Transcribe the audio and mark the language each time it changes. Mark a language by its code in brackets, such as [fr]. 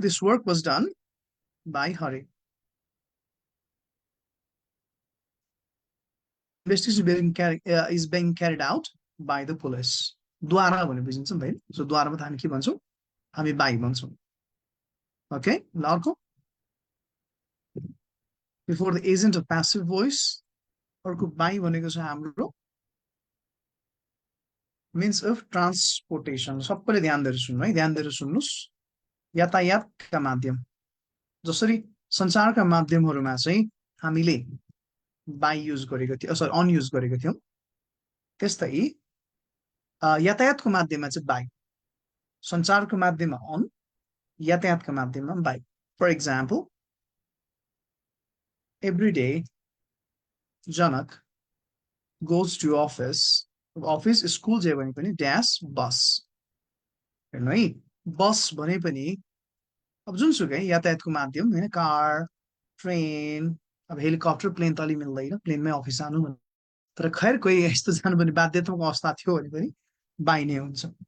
[en] This work was done by Hari. Investigation is being carried out by the police. [ne] द्वारा भने बुझिन्छ नि त, सो द्वारामा त हामी के भन्छौँ, हामी बाई भन्छौँ. ओके, ल अर्को. [en] before the agent of passive voice, अर्को by [ne] भनेको छ हाम्रो [en] Means of transportation. [ne] सबैले ध्यान दिएर सुन्नु है, ध्यान दिएर सुन्नुहोस्. यातायातका माध्यम, जसरी सञ्चारका माध्यमहरूमा चाहिँ हामीले बाई युज गरेको थियौँ, सरी अन युज गरेको थियौँ, त्यस्तै यातायातको माध्यममा चाहिँ बाई, सञ्चारको माध्यममा अन, यातायातको माध्यममा by. [en] For example, every day Janak goes to office. [ne] Office school जे भने पनि ड्यास बस. हेर्नु है, बस भने पनि अब जुनसुकै यातायातको माध्यम होइन, कार, ट्रेन, अब हेलिकप्टर, प्लेन त अलि मिल्दैन, प्लेनमै अफिस जानु भने. तर खैर कोही यस्तो जानु पनि बाध्यतात्मक अवस्था थियो भने पनि बाई नै हुन्छ.